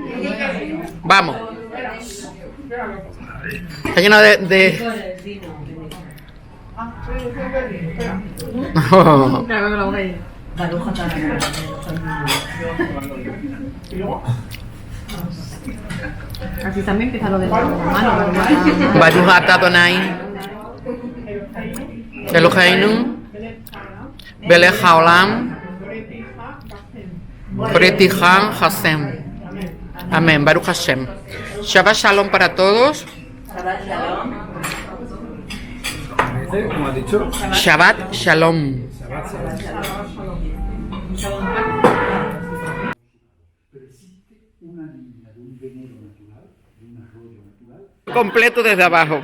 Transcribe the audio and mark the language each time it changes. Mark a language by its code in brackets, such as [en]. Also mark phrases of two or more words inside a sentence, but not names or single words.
[es] Vamos. Está lleno de... Así también empieza lo de la mano. [he] ברוך אתה אדוני אלוהינו מלך העולם בורא השם. אמן. ברוך השם. שבת שלום [es] para todos. ¿Cómo has dicho? [he] שבת שלום. [es] Completo desde abajo.